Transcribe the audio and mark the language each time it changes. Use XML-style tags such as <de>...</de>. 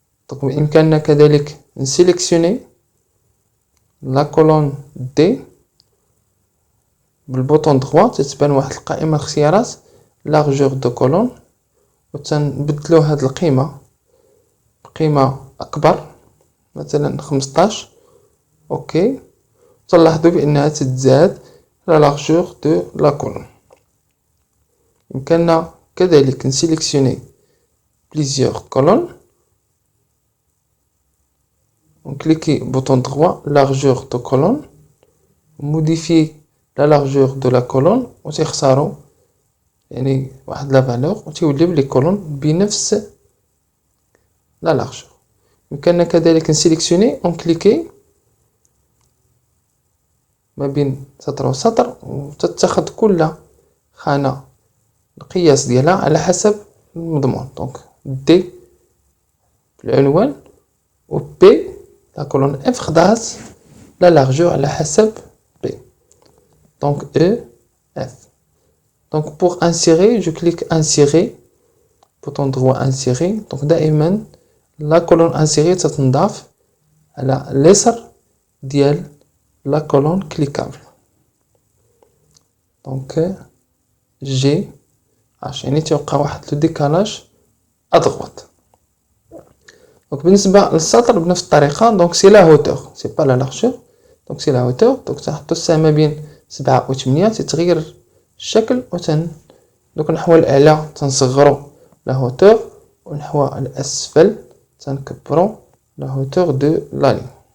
<ar>دونك بإمكاننا كذلك نسيليكسيوني لا كولون دي بالبوطون دغوا، تتبان واحد القائمة الاختيارات لارجور دو كولون وتنبدلو هاد القيمة بقيمة أكبر مثلا 15. أوكي، تلاحظوا بأنها تتزاد لا لارجور دو لا كولون. يمكننا كذلك نسيليكسيوني بليزيور كولون.</ar> <fr>On clique bouton droit, largeur de colonne, modifier la largeur de la colonne</fr> <ar>وتختاروا يعني واحد لا فالور وتوليو لي كولون بنفس لا لارجور. يمكننا كذلك نسيليكسيوني اون كليكي ما بين سطر وسطر وتتخذ كل خانة القياس ديالها على حسب المضمون. دونك دي العنوان و بي la colonne F خدات la largeur على حسب B.</ar> <fr>Donc E, F. Donc pour insérer, je clique insérer, bouton droit insérer.</fr> <ar>Donc دائما</ar> <fr>la colonne insérée</fr> <ar>تتنضاف على اليسار ديال</ar> <fr>la colonne cliquable.</fr> <ar>Donc G H يعني تيوقع واحد لو ديكالاج أدغوات. دونك بالنسبة للسطر بنفس الطريقة. دونك</ar> <fr>سي لا هوتور سي با لا لارجور.</fr> <ar>دونك سي لا هوتور. دونك تنحطو السهم ما بين 7 و 8 تتغير الشكل دوك نحو الأعلى تنصغرو لا هوتور ونحو الأسفل تنكبرو لا هوتور دو لا لين.</ar>